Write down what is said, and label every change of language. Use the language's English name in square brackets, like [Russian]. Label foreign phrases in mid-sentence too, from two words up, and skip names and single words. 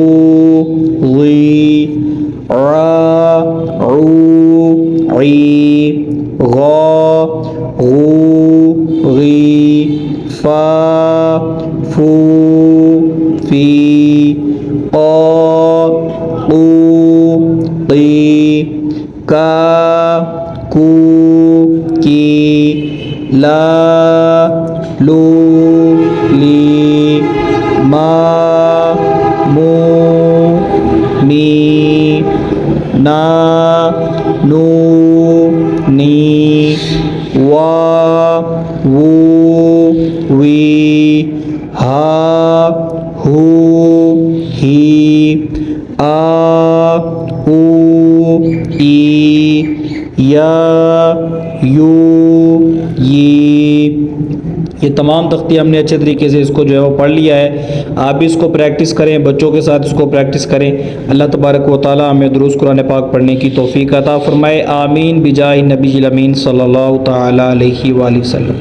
[Arabic] ظی عا عو عی غا غو غی فا فو فی قا قو قی کا کو کی لا لو لی ما مو می نا نو نی وا وو وی ہا ہو ہی آ او ای یا یو ی. [Urdu] یہ تمام تختیاں ہم نے اچھے طریقے سے اس کو جو ہے وہ پڑھ لیا ہے. آپ بھی اس کو پریکٹس کریں, بچوں کے ساتھ اس کو پریکٹس کریں. اللہ تبارک و تعالی ہمیں درست قرآن پاک پڑھنے کی توفیق عطا فرمائے. [Arabic] آمین بجاہ نبی الامین صلی اللہ تعالی علیہ وآلہ وسلم.